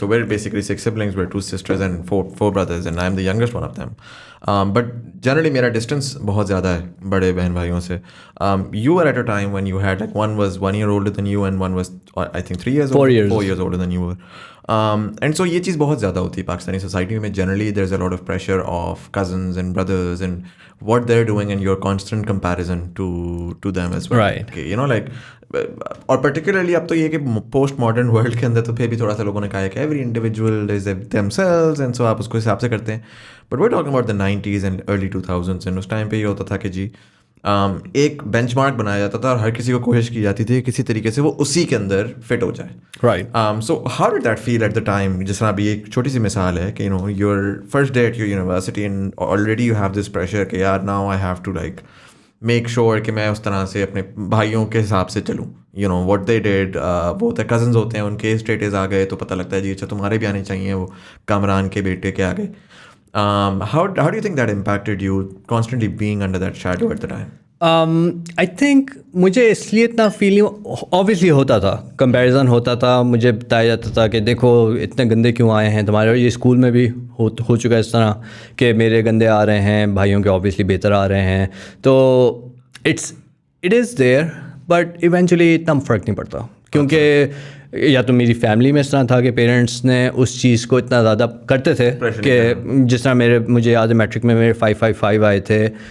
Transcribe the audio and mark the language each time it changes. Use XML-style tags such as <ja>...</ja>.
<en>So we're basically 6 siblings. We're 2 sisters and 4 brothers, and I'm the youngest one of them.</en> <ur>But generally میرا distance بہت زیادہ ہے بڑے بہن بھائیوں سے.</ur> <en>You were at a time when you had like one was 1 year older than you and one was I think 3 years 4 years older than you were. And so</en> <ur>یہ چیز بہت زیادہ ہوتی ہے پاکستانی سوسائٹی میں.</ur> <en>Generally there is a lot of pressure of cousins and brothers and what they're doing and your constant comparison to them as well. Right. Okay, you know like</en> <ur>اور particularly اب تو یہ کہ پوسٹ ماڈرن ورلڈ کے اندر تو پھر بھی تھوڑا سا لوگوں نے کہا ہے کہ</ur> <en>every individual is them sales and so</en> <ur>آپ اس کو حساب سے کرتے ہیں.</ur> <en>but we talking about the 90s and early 2000s,</en> <ur>and اس time پہ یہ ہوتا تھا کہ جی ایک بینچ مارک بنایا جاتا تھا اور ہر کسی کو کوشش کی جاتی تھی کسی طریقے سے وہ اسی کے اندر فٹ ہو جائے.</ur> <en>Right. So how did that feel at the time?</en> <ur>جس طرح ابھی ایک چھوٹی سی مثال ہے کہ</ur> <en>you know your first day at your university and already you have this pressure</en> <ur>کہ یار</ur> <en>now I have to like make sure</en> <ur>کہ میں اس طرح سے اپنے بھائیوں کے حساب سے چلوں.</ur> <en>you know what they did,</en> <ur>وہ ہوتا ہے کزنز ہوتے ہیں ان کے اسٹیٹس آ گئے تو پتہ لگتا ہے جی اچھا تمہارے بھی آنے چاہیے, وہ کامران کے بیٹے کے آگے.</ur> <en>How do you think that impacted you constantly being under that shadow at the time? I think</en> <ur>مجھے اس لیے اتنا فیلنگ obviously ہوتا تھا, کمپیریزن ہوتا تھا, مجھے بتایا جاتا تھا کہ دیکھو اتنے گندے کیوں آئے ہیں تمہارے, اور یہ اسکول میں بھی ہو چکا ہے اس طرح کہ میرے گندے آ رہے ہیں, بھائیوں کے obviously بہتر آ رہے ہیں. تو</ur> <en>it is there but eventually</en> <ur>اتنا فرق نہیں پڑتا, کیونکہ یا تو میری فیملی میں اس طرح تھا کہ پیرنٹس نے اس چیز کو اتنا زیادہ کرتے تھے کہ جس طرح مجھے یاد ہے میٹرک میں میرے 555 آئے تھے.</ur>